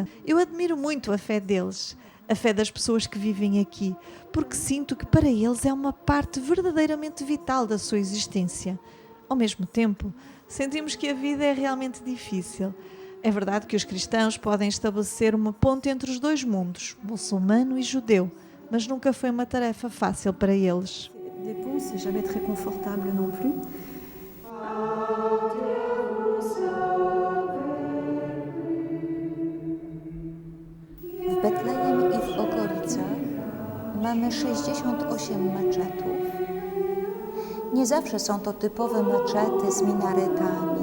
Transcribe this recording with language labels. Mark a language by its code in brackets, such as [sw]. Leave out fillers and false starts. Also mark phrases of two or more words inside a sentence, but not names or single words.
[pt] Eu admiro muito a fé deles, a fé das pessoas que vivem aqui, porque sinto que para eles é uma parte verdadeiramente vital da sua existência. Ao mesmo tempo, sentimos que a vida é realmente difícil. É verdade que os cristãos podem estabelecer uma ponte entre os dois mundos, muçulmano e judeu, mas nunca foi uma tarefa fácil para eles. [fr] C'est jamais très confortable non plus. [pl] W Betlejem i w okolicach mamy 68 meczetów. Nie zawsze są to typowe meczety z minaretami.